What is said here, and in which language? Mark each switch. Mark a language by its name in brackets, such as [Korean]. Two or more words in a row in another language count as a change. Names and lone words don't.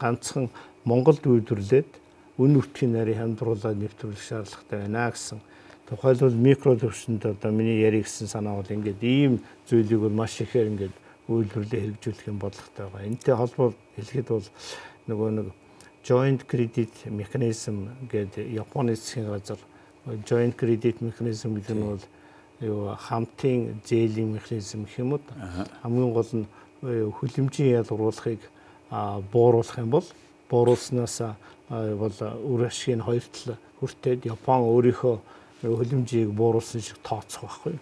[Mongolian] Ганцхан Монголд үйлдвэрлээд үн нутгийн нарийн хямдруулаад нэвтрүүлэх шаардлагатай байна гэсэн. Тухайлбал микро төвшөнд одоо миний ярих гэсэн санаа бол ингээд ийм зүйлийг бол маш ихээр ингээд үйлдвэрлэлээ хэрэгжүүлэх юм бодлоготой байгаа. Энэтэй холбоо хэлэхэд бол нөгөө нэг [English] joint credit mechanism [Mongolian] гэдэг Японы засгийн газар [English] joint credit mechanism [Mongolian] гэдэг нь бол юу хамтын зээлийн механизм гэх юм уу. Хамгийн гол нь хүлэмжийн ялгаруулахыг бууруулах юм бол бууруулснаас бол үр ашигын хоёр тал хүртээд Япон өөрийнхөө хөлөмжийг бууруулсан шиг тооцох байхгүй.